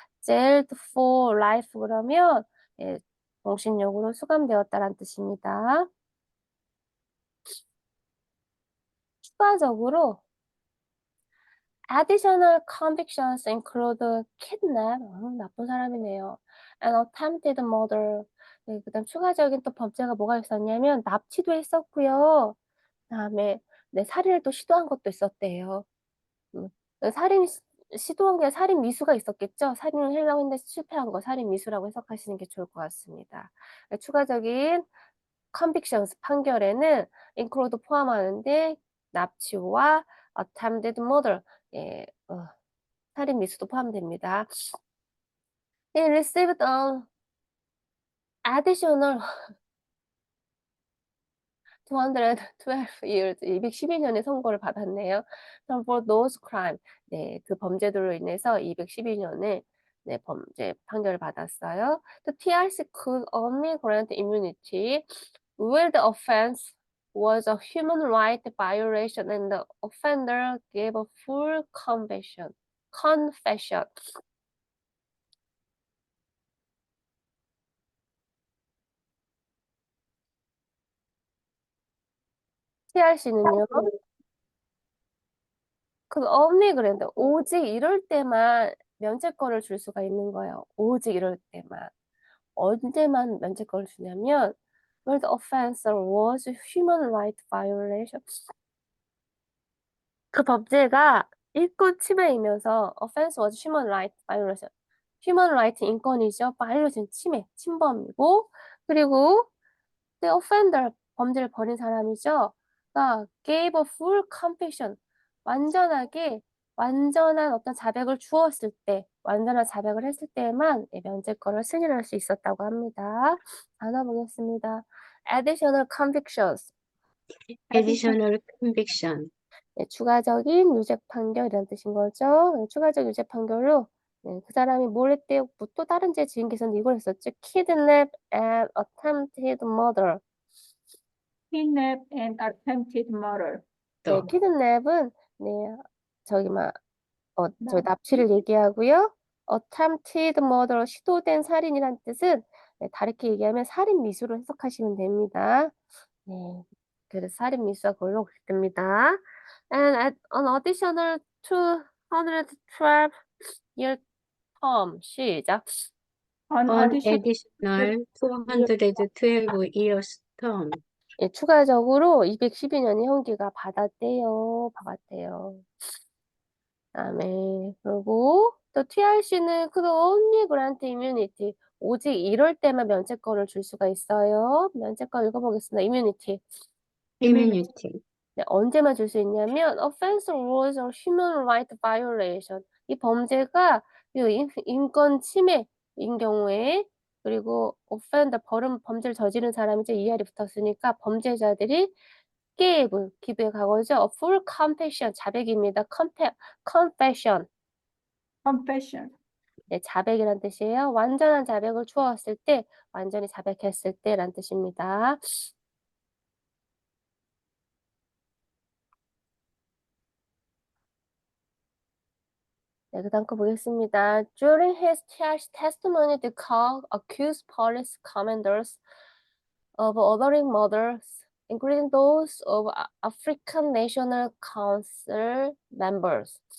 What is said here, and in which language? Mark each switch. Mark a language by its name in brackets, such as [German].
[English] jailed for life [Korean] 그러면 네, 종신형으로 수감되었다는 뜻입니다. 추가적으로 [English] additional convictions include kidnap, [Korean] 나쁜 사람이네요. [English] and attempted murder. [Korean] 네, 그다음 추가적인 또 범죄가 뭐가 있었냐면 납치도 했었고요. 그다음에 네, 살인을 또 시도한 것도 있었대요. 살인 시도한 게 살인 미수가 있었겠죠. 살인을 하려고 했는데 실패한 거 살인 미수라고 해석하시는 게 좋을 것 같습니다. 추가적인 convictions 판결에는 include 포함하는데 납치와 [English] attempted murder [Korean] 예, 살인 미수도 포함됩니다. [English] He received an additional 212 years, [Korean] 212년의 선고를 받았네요. [English] For those crime, [Korean] 네, 그 범죄들로 인해서 212년의 네, 범죄 판결을 받았어요. [English] The TRC could only grant immunity where the offense was a human right violation and the offender gave a full confession. [Korean] TRC는요, 그 only 그랬는데 오직 이럴 때만 면책권을 줄 수가 있는 거예요. 오직 이럴 때만. 언제만 면책권을 주냐면 [English] where the offense was human right violation. [Korean] 그 범죄가 인권 침해이면서 [English] offense was human right violation. [Korean] human right 인권이죠. violation 침해, 침범이고 그리고 the offender 범죄를 벌인 사람이죠. 그러니까 [English] gave a full confession [Korean] 완전한 어떤 자백을 주었을 때, 완전한 자백을 했을 때에만 면제권을 승인할 수 있었다고 합니다. 단어 보겠습니다. [English] additional convictions. additional conviction. [Korean] 네, 추가적인 유죄 판결이라는 뜻인 거죠. 네, 추가적 유죄 판결로 그 사람이 뭘 했대요? 뭐또 다른 죄 지은 게 있었는데 이걸 했었죠. [English] kidnap and attempted murder. Kidnap and attempted murder. [Korean] 네, 또 kidnap은 네, 저기 저 납치? 납치를 얘기하고요. attempted murder, 시도된 살인이란 뜻은 다르게 얘기하면 살인 미수로 해석하시면 됩니다. 네, 그래서 살인 미수가 그걸로 됩니다. [English] And an additional 212 year term. [Korean] 시작. [English] An an additional additional 212 years term. [Korean] 예, 추가적으로 212년의 형기가 받았대요. 그다음에 그리고 또 TRC는 [English] could only grant immunity. [Korean] 오직 이럴 때만 면책권을 줄 수가 있어요. 면책권 읽어보겠습니다. [English] immunity. immunity. [Korean] 네, 언제만 줄 수 있냐면 offense rules or human right violation. 이 범죄가 인권 침해인 경우에 그리고 offender 범죄를 저지른 사람이죠. ER이 붙었으니까 범죄자들이 기부의 과거죠. [English] A full confession [Korean] 자백입니다. [English] confession. confession. [Korean] 네, 자백이란 뜻이에요. 완전한 자백을 주었을 때, 완전히 자백했을 때란 뜻입니다. 네, 그 다음 거 보겠습니다. [English] During his testimony, the court accused police commanders of ordering murders, including those of African National Council members.